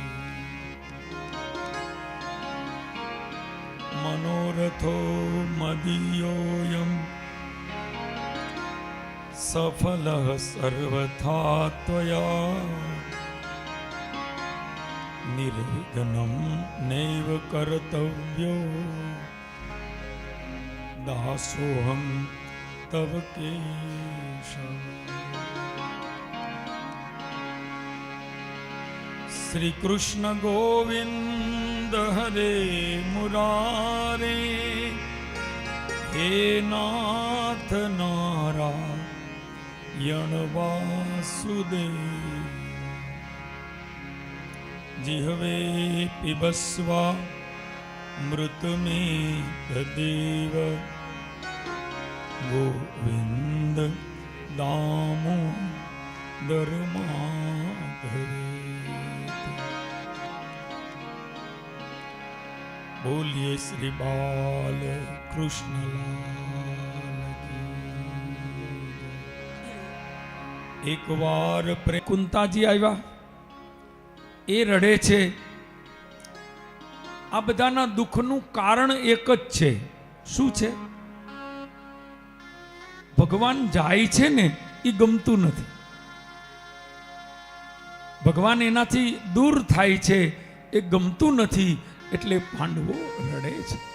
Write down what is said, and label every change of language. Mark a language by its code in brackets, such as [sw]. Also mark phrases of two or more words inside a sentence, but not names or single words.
[sa] મનોરથો મદીયોऽયં સફલઃ સર્વથા ત્વયા નિર્વિઘ્नं નૈવ કર્તવ્યો दासोऽहं तव केशव। श्री कृष्ण गोविंद हरे मुरारे, हे नाथ नारायण वासुदेव। जिह्वे पिबस्वा मृतमेतदेव, गोविंद दामोदर माधवे। [hi] बोलिए श्री बाल कृष्ण लाल की। [gu] એક વાર કુંતાજી આવ્યા, એ રડે છે। આ બધાના દુઃખનું કારણ એક જ છે। શું છે? ભગવાન જાય છે ને એ ગમતું નથી, ભગવાન એનાથી દૂર થાય છે એ ગમતું નથી, એટલે પાંડવો રડે છે।